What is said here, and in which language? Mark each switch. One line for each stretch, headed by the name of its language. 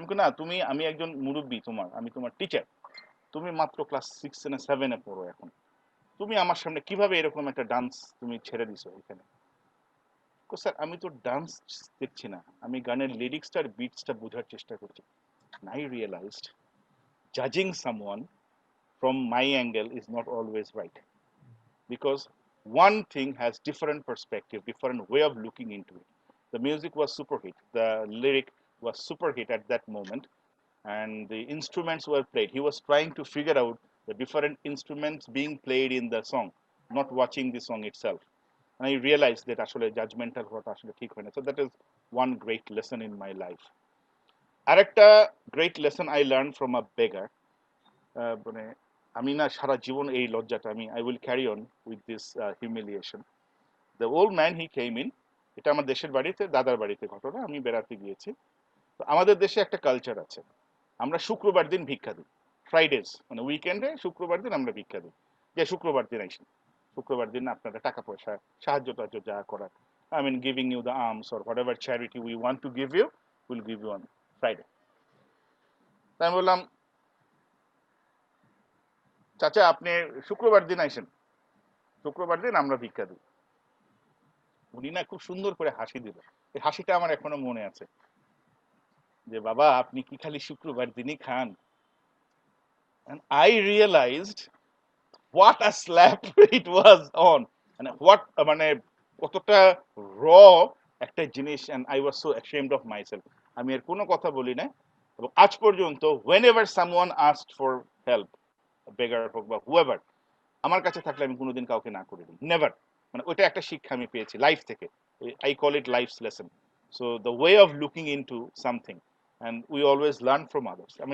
Bangla: আমি না, তুমি, আমি একজন মুরব্বী তোমার, আমি তোমার টিচার, তুমি মাত্র ক্লাস 6 না 7 পড়ো এখন, তুমি আমার সামনে কিভাবে এরকম একটা ডান্স তুমি ছেড়ে দিছো এখানে? স্যার আমি তো ডান্স দেখছি না, আমি গানের লিরিক্সটা আর বিটসটা বোঝার চেষ্টা করছি।
English: I realized judging someone from my angle is not always right, because one thing has different perspective, different way of looking into it. The music was super hit, the lyric was super hit at that moment, and the instruments were played. He was trying to figure out the different instruments being played in the song, not watching the song itself. And I realized that actually judgmental what actually
Bangla: ঠিক হয় না.
English: So that is one great lesson in my life. আরেকটা great lesson I learned from a beggar.
Bangla: মানে আমি না সারা জীবন এই লজ্জাটা আমি
English: I will carry on with this humiliation. The old man he came in.
Bangla: এটা আমার দেশের বাড়িতে, দাদার বাড়িতে ঘটনা, আমি বেড়াতে গিয়েছি। তো আমাদের দেশে একটা কালচার আছে, আমরা শুক্রবার দিন ভিক্ষা দিই, ফ্রাইডেজ মানে উইকেন্ডে শুক্রবার দিন আমরা ভিক্ষা দিই, যে শুক্রবার দিন আইসি, শুক্রবার দিন আপনারা টাকা পয়সা সাহায্য টাহায্য যা করার,
English: I mean giving you the alms or whatever charity we want to give you, we'll give you on Friday.
Bangla: তাই আমি বললাম, চাচা আপনি শুক্রবার দিন আইসেন, শুক্রবার দিন আমরা ভিক্ষা দিই। উনি না খুব সুন্দর করে হাসি দিল, এই হাসিটা আমার এখনো মনে আছে, যে বাবা আপনি কি খালি শুক্রবার দিনই খান?
English: And I realized what a slap it was on, and what
Bangla: মানে কতটা র একটা জিনিস,
English: and I was so ashamed of myself.
Bangla: আমি এর কোনো কথা বলি না, এবং আজ পর্যন্ত
English: whenever someone asked for help,
Bangla: beggar হোক বা whoever, আমার কাছে থাকলে আমি কোনোদিন কাউকে না করে দিই, নেভার। মানে ওইটা একটা শিক্ষা আমি পেয়েছি লাইফ থেকে,
English: I call it life's lesson. So the way of looking into something, and we always learn from others.